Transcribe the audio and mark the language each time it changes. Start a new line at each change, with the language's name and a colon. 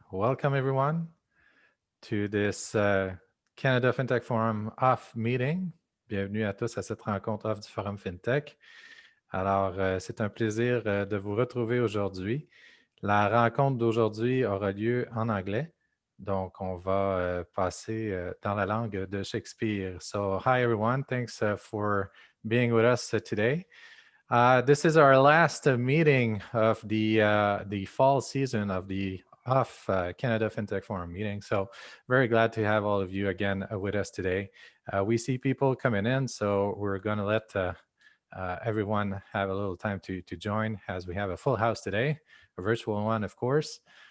English: Welcome everyone to this Canada FinTech Forum Off meeting.
French: Bienvenue à tous à cette rencontre off du Forum FinTech. Alors, c'est un plaisir de vous retrouver aujourd'hui. La rencontre d'aujourd'hui aura lieu en anglais. Donc, on va passer dans la langue de Shakespeare.
English: So, hi everyone. Thanks for being with us today. This is our last meeting of the fall season of the OFF Canada FinTech Forum meeting. So very glad to have all of you again with us today. We see people coming in, so we're going to let everyone have a little time to join as we have a full house today, a virtual one, of course.